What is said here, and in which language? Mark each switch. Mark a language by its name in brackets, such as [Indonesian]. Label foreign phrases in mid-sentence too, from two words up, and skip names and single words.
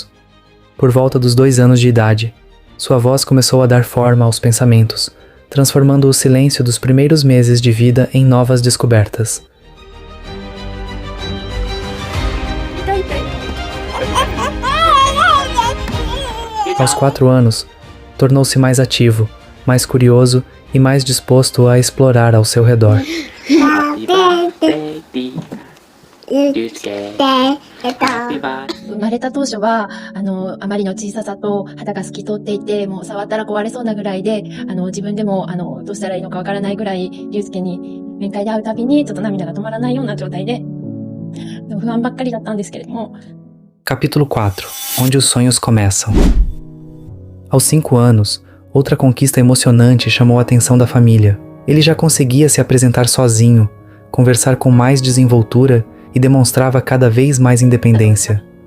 [Portuguese] Por volta dos 2 anos de idade, sua voz começou a dar forma aos pensamentos, transformando o silêncio dos primeiros meses de vida em novas descobertas. Aos 4 anos, tornou-se mais ativo, mais curioso e mais disposto a explorar ao seu redor. [Japanese] 生まれた当初はあまりの小ささと肌が透き通っていて、もう触ったら壊れそうなぐらいで、自分でもどうしたらいいのかわからないぐらい、龍介に面会で会うたびにちょっと涙が止まらないような状態で、不安ばっかりだったんですけれども。 [Portuguese] Capítulo 4. Onde os sonhos começam. Aos 5 anos, outra conquista emocionante chamou a atenção da família. Ele já conseguia se apresentar sozinho, conversar com mais desenvoltura e demonstrava cada vez mais independência.